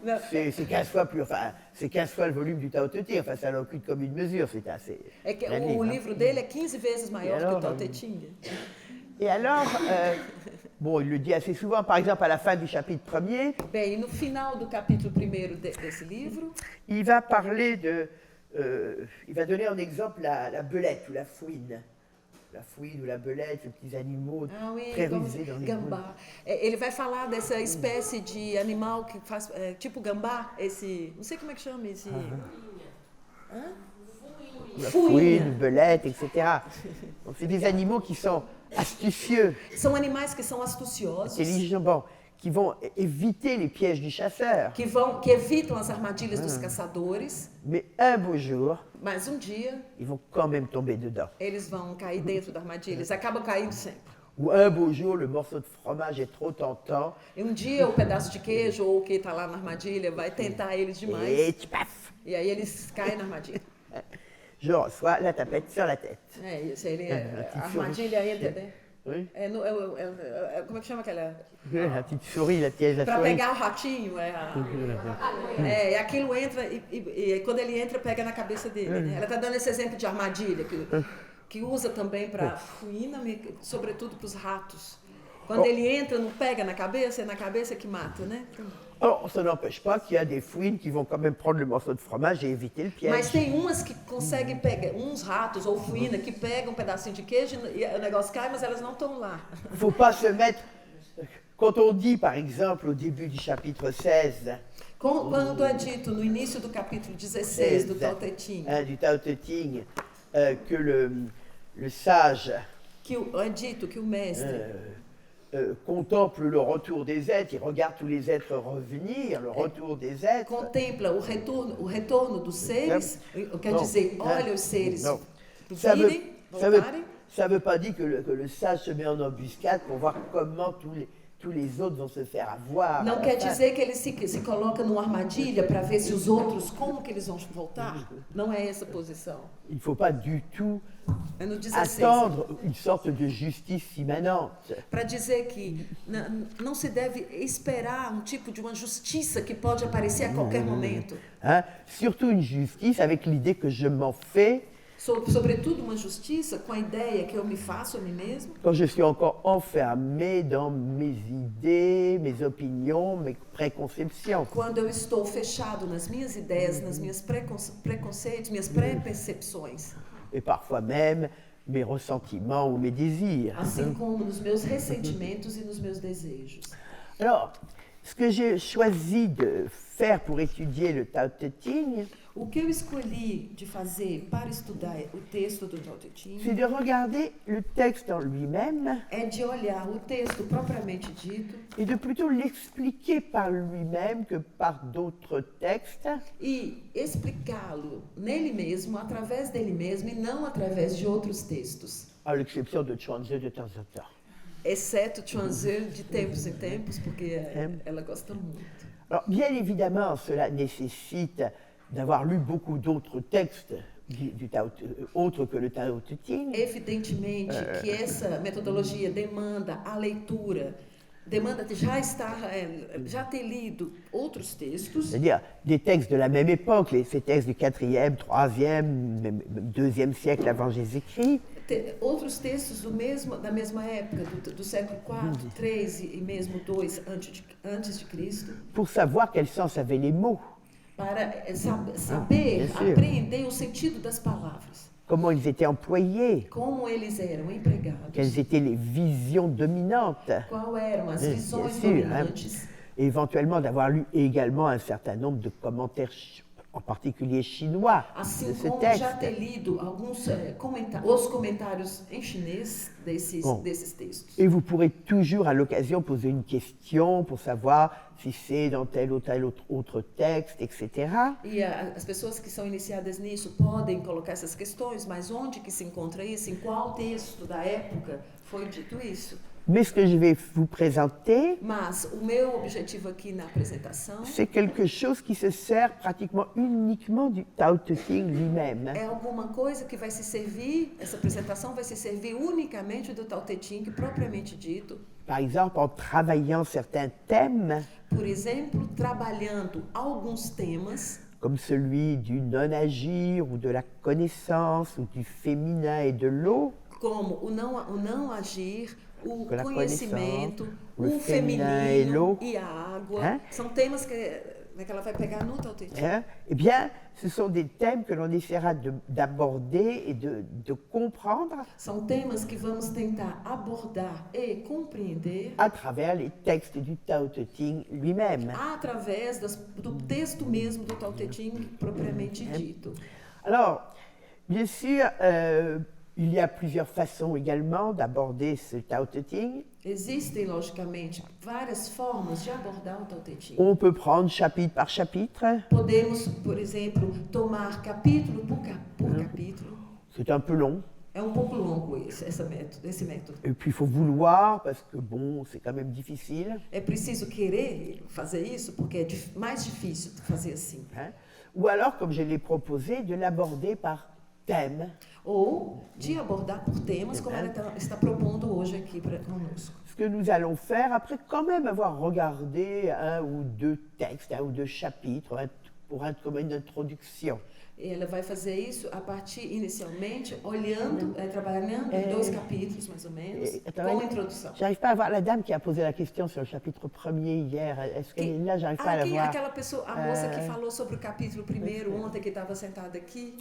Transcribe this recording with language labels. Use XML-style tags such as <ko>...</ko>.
<fr>C'est 15 fois plus, enfin, c'est 15 fois le volume du Tao Te Ching, enfin, ça n'a aucune commune mesure, c'est assez...</fr> <pt>É que o livro dele é 15 vezes maior que o Tao Te Ching.</pt> <fr>Et alors, bon, il le dit assez souvent, par exemple, à la fin du chapitre 1er...</fr> <pt>Bem, no final do capítulo 1º desse livro...</pt> <fr>Il va parler de... il va donner en exemple la belette ou la fouine. La fouine ou la belette, ces petits animaux très rusés dans les</fr> <pt>gambá. Ele vai falar dessa espécie de animal que faz tipo gambá, esse, não sei como é que chama esse.</pt> <fr>La fouine, belette, etc. Donc c'est des animaux qui sont astucieux,</fr> <pt>São animais que são astuciosos,</pt> <fr>intelligents, bon, qui vont éviter les pièges du chasseur.</fr> <pt>que evitam as armadilhas dos caçadores,</pt> <fr>Mais un beau jour,</fr> <pt>mas um dia</pt> <fr>ils vont quand même tomber dedans.</fr> <pt>eles vão cair dentro da armadilha, eles acabam caindo sempre.</pt> <fr>Ou un beau jour, le morceau de fromage est trop tentant</fr> <pt>E um dia o pedaço de queijo ou o que está lá na armadilha vai tentar eles demais,</pt> <fr>et paf,</fr> <pt>e aí eles caem na armadilha.</pt> <fr>je reçois la tapette sur la tête.</fr> <pt>É isso, a armadilha entra, né?</pt> <fr>Oui.</fr> <pt>Como é que chama aquela?</pt> <fr>La petite souris, la piège, la</fr> <pt>Para</pt> <fr>souris.</fr> <pt>pegar o ratinho, e aquilo entra, e quando ele entra, pega na cabeça dele. Né? Ela está dando esse exemplo de armadilha, que usa também para fuína, sobretudo para os ratos. Quando ele entra, não pega na cabeça, é na cabeça que mata, né?</pt> <fr>Alors, ça n'empêche pas qu'il y a des fouines qui vont quand même prendre le morceau de fromage et éviter le piège.</fr> <pt>Mas tem umas que conseguem pegar, uns ratos ou fuína que pegam um pedacinho de queijo e o negócio cai, mas elas não estão lá.</pt> <fr>Il ne faut pas se mettre... Quand on dit, par exemple, au début du chapitre 16,</fr> <pt>Quando é dito no início do capítulo 16 do Tao Te Ching,</pt> <fr>du Tao Te Ching, que le sage</fr> <pt>que é dito que o mestre</pt> <fr>contemple le retour des êtres, il regarde tous les êtres revenir, le retour des êtres.</fr> <pt>contempla o retorno dos seres, quer dizer, olha os seres</pt> <fr>Non.</fr> <pt>virem, voltarem.</pt> <fr>Ça ne veut pas dire que le sage se met en embuscade pour voir comment tous les autres vont se faire avoir.</fr> <pt>Não quer dizer que ele se coloca numa armadilha para ver se os outros, como que eles vão voltar. Não é essa posição.</pt> <fr>Il ne faut pas du tout</fr> <pt>É no 16.</pt> <fr>attendre une sorte de justice immanente.</fr> <pt>Para dizer que não se deve esperar um tipo de uma justiça que pode aparecer a qualquer momento. Hein?</pt> <fr>Surtout une justice avec l'idée que je m'en fais</fr> <pt>Sobretudo uma justiça com a ideia que eu me faço a mim mesmo.</pt> <fr>quand je suis encore enfermé dans mes idées, mes opinions, mes préconceptions.</fr> <pt>Quando eu estou fechado nas minhas ideias, nas minhas preconceitos, minhas pré-percepções.</pt> <fr>Et parfois même mes ressentiments ou mes désirs.</fr> <pt>Assim como nos meus ressentimentos e nos meus desejos.</pt> <fr>Alors, ce que j'ai choisi de faire pour étudier le Tao Te Ching,</fr> <pt>O que eu escolhi de fazer para estudar o texto do Tao Te Ching</pt> <fr>c'est de regarder le texte en lui-même</fr> <pt>é de olhar o texto propriamente dito</pt> <fr>et de plutôt l'expliquer par lui-même que par d'autres textes,</fr> <pt>e explicá-lo nele mesmo, através dele mesmo e não através de outros textos.</pt> <fr>à l'exception de Chuanzi de temps en temps.</fr> <pt>Exceto Chuanzi de tempos em tempos, porque ela gosta muito.</pt> <fr>Alors, bien évidemment, cela nécessite d'avoir lu beaucoup d'autres textes du Tao, autres que le Tao Te Ching.</fr> <pt>Evidentemente que essa metodologia demanda a leitura, demanda já ter lido outros textos,</pt> <fr>C'est-à-dire des textes de la même époque, ces textes du 4e, 3e, même 2e siècle avant Jésus-Christ.</fr> <pt>Outros textos da mesma época, do século IV, III e mesmo II antes de Cristo,</pt> <fr>Pour savoir quel sens avaient les mots,</fr> <pt>para saber, apreender o sentido das palavras,</pt> <fr>comment ils étaient employés,</fr> <pt>como eles eram empregados,</pt> <fr>quelles étaient les visions dominantes,</fr> <pt>quais eram as</pt> <fr>Bien</fr> <pt>visões</pt> <fr>sûr, hein.</fr> <pt>dominantes,</pt> <fr>et éventuellement d'avoir lu également un certain nombre de commentaires, en particulier chinois, de</fr> <pt>assim</pt> <fr>ce</fr> <pt>como</pt> <fr>texte.</fr> <pt>já ter lido os comentários em chinês desses textos.</pt> <fr>Et vous pourrez toujours à l'occasion poser une question pour savoir si c'est dans tel ou tel autre texte, etc.</fr> <pt>E as pessoas que são iniciadas nisso podem colocar essas questões, mas onde que se encontra isso? Em qual texto da época foi dito isso?</pt> <fr>Mais ce que je vais vous présenter,</fr> <pt>Mas o meu objetivo aqui na apresentação</pt> <fr>c'est quelque chose qui se sert pratiquement uniquement du Tao Te Ching lui-même.</fr> <pt>é alguma coisa que vai se servir, essa apresentação vai se servir unicamente do Tao Te Ching, propriamente dito.</pt> <fr>Par exemple, en travaillant certains thèmes,</fr> <pt>Por exemplo, trabalhando alguns temas,</pt> <fr>comme celui du non-agir ou de la connaissance ou du féminin et de l'eau,</fr> <pt>como o não agir, o Pela conhecimento, conexão, o o feminino feminino e a água. Hein? São temas que ela vai pegar no Tao Te Ching.</pt> <fr>hein, eh bien, ce sont des thèmes que l'on essaiera d'aborder et de comprendre</fr> <pt>São temas que vamos tentar abordar e compreender</pt> <fr>à travers les textes du Tao Te Ching lui-même.</fr> <pt>através do texto mesmo do Tao Te Ching propriamente dito.</pt> <fr>Alors, bien sûr, Il y a plusieurs façons également d'aborder ce Tao Te Ching.</fr> <pt>Existem, logicamente, várias formas de abordar o Tao Te Ching.</pt> <fr>On peut prendre chapitre par chapitre.</fr> <pt>Podemos, por exemplo, tomar capítulo por capítulo.</pt> <fr>C'est un peu long.</fr> <pt>É pouco longo esse método.</pt> <fr>Et puis il faut vouloir, parce que bon, c'est quand même difficile.</fr> <pt>É preciso querer fazer isso, porque é mais difícil fazer assim. Hein?</pt> <fr>Ou alors, comme je l'ai proposé, de l'aborder par thème.</fr> <pt>Ou de abordar por temas, como ela está propondo hoje aqui conosco.</pt> <fr>Ce que nous allons faire, après quand même avoir regardé un ou deux textes, un ou deux chapitres, comme une introduction.</fr> <pt>Ela vai fazer isso a partir, inicialmente, olhando, trabalhando em 2 capítulos, mais ou menos, com a introdução.</pt> <fr>J'arrive pas à voir la dame qui a posé la question sur le chapitre 1er hier. Est-ce qu'elle est là? J'arrive pas à la voir.</fr> <pt>Aquela pessoa, a moça que falou sobre o capítulo 1º ontem, que estava sentada aqui.</pt>